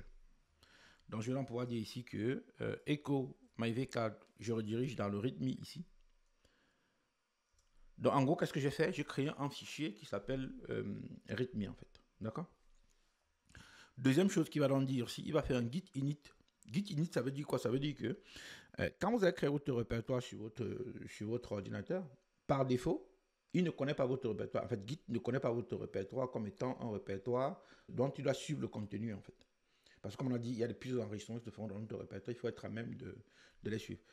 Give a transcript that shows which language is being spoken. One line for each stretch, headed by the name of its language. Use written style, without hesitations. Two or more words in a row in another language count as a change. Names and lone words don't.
French: Donc, je vais donc pouvoir dire ici que echo myvcard, je redirige dans le readme ici. Donc, en gros, qu'est-ce que j'ai fait? J'ai créé un fichier qui s'appelle readme, en fait. D'accord? Deuxième chose qu'il va donc dire, si il va faire un git init. Git init, ça veut dire quoi? Ça veut dire que quand vous avez créé votre répertoire sur votre ordinateur, par défaut, il ne connaît pas votre répertoire. En fait, Git ne connaît pas votre répertoire comme étant un répertoire dont il doit suivre le contenu, en fait. Parce que comme on a dit, il y a de plusieurs enregistrements qui se font dans notre répertoire, il faut être à même de les suivre.